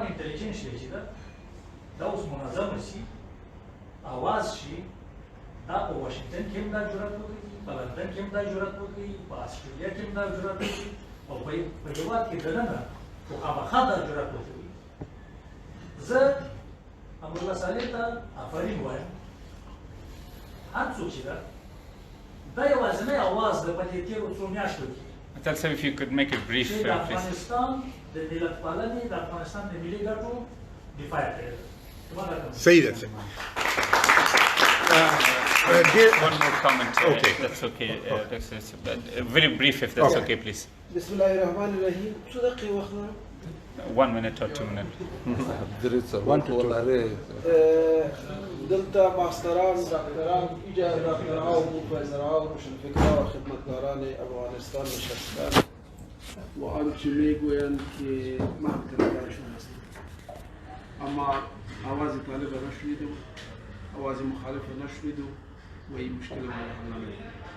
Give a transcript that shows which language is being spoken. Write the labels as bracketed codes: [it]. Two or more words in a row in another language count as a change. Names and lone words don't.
[ps] انټلیجنس چې ده دا اوس منظمه شي اواز شي دا په واشنګټن کې هم دا جرأت وکړي په لندن کې هم دا جرأت وکړي په استرالیا کې هم دا جرأت وکړي او په هېواد کې دننه خو خامخا دا جرأت وکړي زه امرالله صالح ته آفرین وایم هر څوک چې ده دا یوازینی اواز ده په دې تېرو څو میاشتو کې [en] Tell us if you could make it brief, [ps] چې د [en] please. [ps] افغانستان د ملت پالنې د افغانستان د ملي ګټو دفاع کړې ده [en] Say that. One more comment. Okay. That's okay. Very brief, if that's okay, please. [ar] بسم الله الرحمن الرحیم [ps] څو دقیقې وخت لرم [en] 1 minute or 2 minutes. [fa] دلته ماستران ډاکټران ډاکټران او پروفیسوران روشنفکران و خدمتگاران افغانستان نشستن و آنچه میگویند که من طرفدارشون هستم اما آواز طالب نشنیدم آواز مخالف نشنیدم و این مشکل ما حل نمی‌کنه